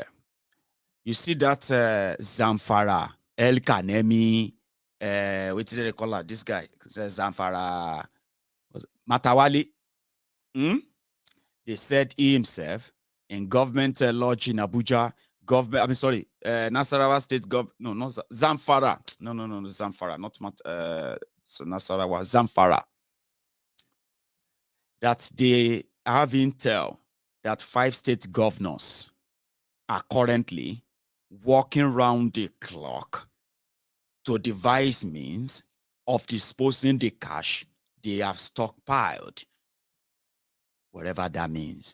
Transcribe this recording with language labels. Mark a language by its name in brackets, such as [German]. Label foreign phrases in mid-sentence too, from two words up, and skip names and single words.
[English] You see that Zamfara, El Kanemi, what did they call that? This guy, Zamfara, Matawali. They said he himself in government lodge in Abuja, Nasarawa state no, not Zamfara. No, Zamfara, not so Nasarawa, Zamfara. That they have intel that 5 state governors are currently walking around the clock to devise means of disposing the cash they have stockpiled, whatever that means.